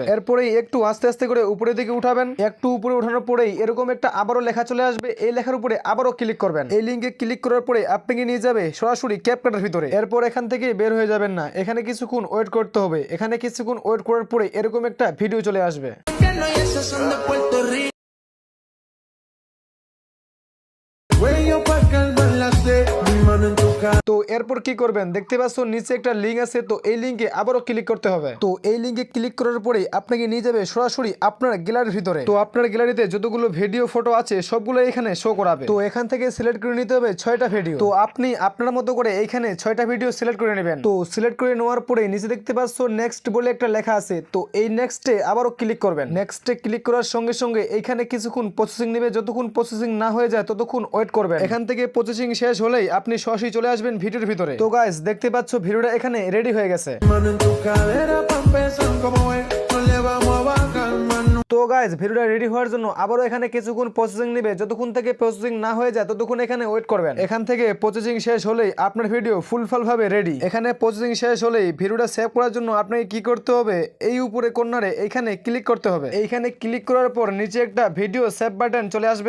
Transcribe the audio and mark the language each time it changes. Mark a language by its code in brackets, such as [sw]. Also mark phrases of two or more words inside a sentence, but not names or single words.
[bn] এরপরেই একটু আস্তে আস্তে করে উপরের দিকে উঠাবেন। একটু উপরে উঠানোর পরেই এরকম একটা আবারও লেখা চলে আসবে। এই লেখার উপরে আবারও ক্লিক করবেন। এই লিংকে ক্লিক করার পরে আপনাকে নিয়ে যাবে সরাসরি ক্যাপকাটের ভিতরে। এরপর এখান থেকে বের হয়ে যাবেন না, এখানে কিছুক্ষণ ওয়েট করতে হবে। এখানে কিছুক্ষণ ওয়েট করার পরে এরকম একটা ভিডিও চলে আসবে। [es] Y esos son de Puerto Rico. Huello pa' calmar la sed. Mi mano en tu cara. [bn] তো এরপর কি করবেন, দেখতে পাচ্ছ নিচে একটা লিঙ্ক আছে। তো এই লিঙ্কে আবারও ক্লিক করতে হবে। তো এই লিঙ্কে ক্লিক করার পরে আপনাকে নিয়ে যাবে সরাসরি আপনার গ্যালারির ভিতরে। তো আপনার গ্যালারিতে যতগুলো [en] video photo [bn] আছে সবগুলো এখানে শো করাবে। তো এখান থেকে সিলেক্ট করে নিতে হবে 6টা ভিডিও। তো আপনি আপনার মতো করে এইখানে 6টা [en] video select [bn] করে নেবেন। তো সিলেক্ট করে নেওয়ার পরে নিচে দেখতে পাচ্ছ নেক্সট বলে একটা লেখা আছে। তো এই নেক্সটে আবারও ক্লিক করবেন। নেক্সটে ক্লিক করার সঙ্গে সঙ্গে এইখানে কিছুক্ষণ প্রসেসিং নেবে। যতক্ষণ প্রসেসিং না হয়ে যায় ততক্ষণ ওয়েট করবেন। এখান থেকে প্রসেসিং শেষ হলেই আপনি সরাসরি চলে আসবেন ভিডিওর ভিতরে। তো গাইস দেখতে পাচ্ছ ভিডিওটা এখানে রেডি হয়ে গেছে। [es] Mano en tu cadera pa' empezar como es. No le vamos a bajar más nunca. [bn] তো গাইস ভিডিওটা রেডি হওয়ার জন্য আবারও এখানে কিছুক্ষণ প্রসেসিং নেবে। যতক্ষণ থেকে প্রসেসিং না হয়ে যায় ততক্ষণ এখানে ওয়েট করবেন। এখান থেকে প্রসেসিং শেষ হলেই আপনার ভিডিও ফুলফল ভাবে রেডি। এখানে প্রসেসিং শেষ হলেই ভিডিওটা সেভ করার জন্য আপনাকে কি করতে হবে, এই উপরে কর্নারে এইখানে ক্লিক করতে হবে। এইখানে ক্লিক করার পর নিচে একটা [en] video save button [bn] চলে আসবে।